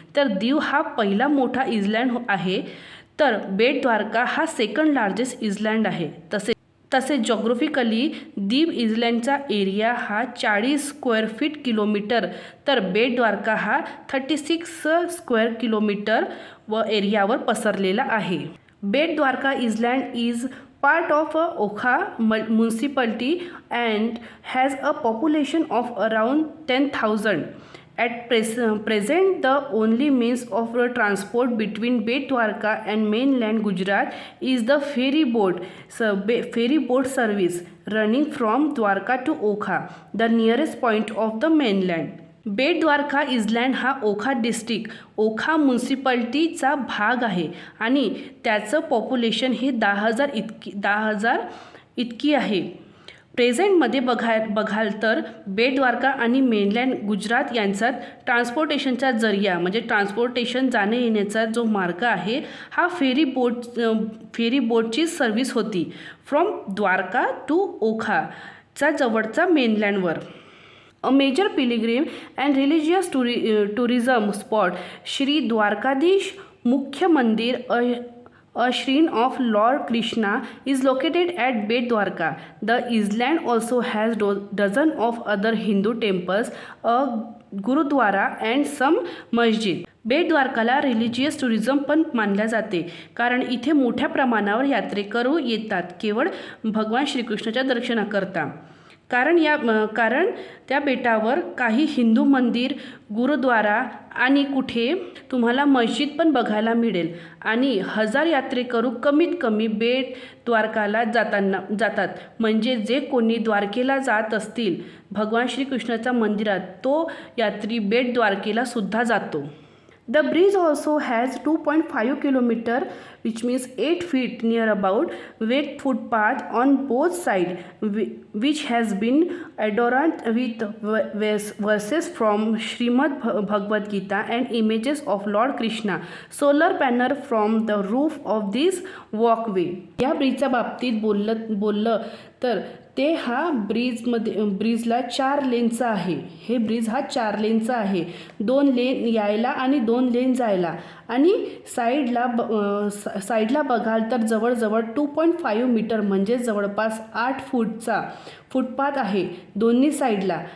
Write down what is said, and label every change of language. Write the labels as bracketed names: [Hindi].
[Marathi] तर दीव हा पहिला मोठा इस्लँड आहे, तर बेट द्वारका हा सेकंड लार्जेस्ट इस्लँड आहे. तसे जॉग्राफिकली दीव इस्लँडचा एरिया हा 40 स्क्वेअर फीट किलोमीटर, तर बेट द्वारका हा 36 स्क्वेअर किलोमीटर व एरियावर पसरलेला आहे. [English] Bet Dwarka Island is part of Okha municipality and has a population of around 10,000. At present, the only means of transport between Bet Dwarka and mainland Gujarat is the ferry boat service running from Dwarka to Okha, the nearest point of the mainland. [Marathi] बेट द्वारका इस्लँड हा Okha district Okha म्युन्सिपाल्टीचा भाग आहे आणि त्याचं population हे 10,000 इतकी आहे. प्रेझेंटमध्ये बघाल तर बेट द्वारका आणि मेनलँड गुजरात यांचा ट्रान्सपोर्टेशनचा जरिया म्हणजे ट्रान्सपोर्टेशन जाणे येण्याचा जो मार्ग आहे हा फेरी बोटची सर्व्हिस होती [English] from Dwarka to [Marathi] ओखाचा जवळचा मेनलँडवर. [English] A major pilgrim and religious tourism spot, Shri Dwarkadish Mukhya Mandir, a shrine of Lord Krishna, is located at Bet Dwarka. The island also has dozens of other Hindu temples, a gurudwara and some masjid. [Marathi] Bait द्वारकाला religious tourism पण मानल्या जाते, कारण इथे मोठ्या प्रमाणावर यात्रेकरू येतात केवळ भगवान श्रीकृष्णाच्या दर्शनाकरता. कारण त्या बेटावर काही हिंदू मंदिर, गुरुद्वारा आणि कुठे तुम्हाला मस्जिद पण बघायला मिळेल आणि 1000 यात्रेकरू कमीत कमी बेट द्वारकाला जातात. म्हणजे जे कोणी द्वारकेला जात असतील भगवान श्रीकृष्णाच्या मंदिरात तो यात्री बेट द्वारकेला सुद्धा जातो. [English] The bridge also has 2.5 km, which means 8 feet near about, with footpath on both sides, which has been adorned with verses from Srimad Bhagavad Gita and images of Lord Krishna. Solar panel from the roof of this walkway. [Marathi] या ब्रिजच्या बाबतीत बोललं तर ते हा ब्रिजला 4 लेनचा आहे. हे bridge हा 4 लेनचा आहे. 2 लेन यायला आणि 2 लेन जायला आणि साईडला बघाल तर जवळजवळ 2.5 मीटर म्हणजे जवळपास 8 फूटचा फुटपाथ आहे दोन्ही साईडला.